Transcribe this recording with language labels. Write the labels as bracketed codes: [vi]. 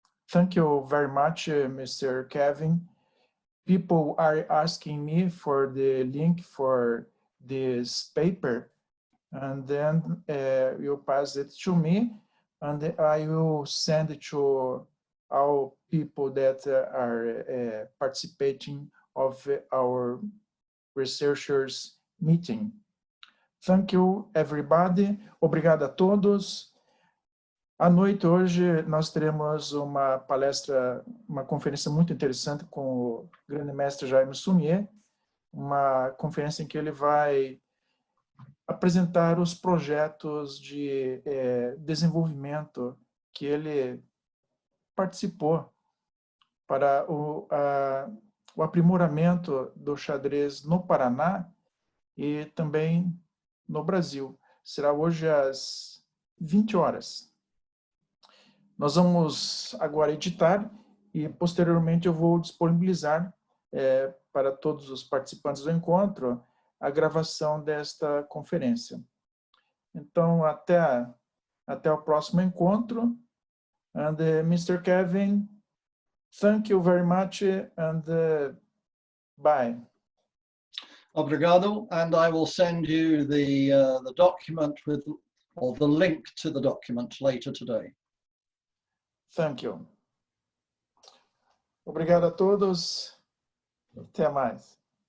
[en] Thank you very much, Mr. Kevin. People are asking me for the link for this paper, and then you pass it to me, and I will send it to all people that are participating of our researchers meeting. Thank you, everybody. [pt] Obrigado a todos. À noite, hoje, nós teremos uma palestra, uma conferência muito interessante com o grande mestre Jaime Sumier, uma conferência em que ele vai apresentar os projetos de desenvolvimento que ele participou para o aprimoramento do xadrez no Paraná e também no Brasil. Será hoje às 20 horas. Nós vamos agora editar e, posteriormente, eu vou disponibilizar para todos os participantes do encontro a gravação desta conferência. Então, até o próximo encontro. [en] And Mr. Kevin, thank you very much, and bye. Obrigado, and I will send you the document or the link to the document later today. Thank you. [pt] Obrigado a todos. Até mais.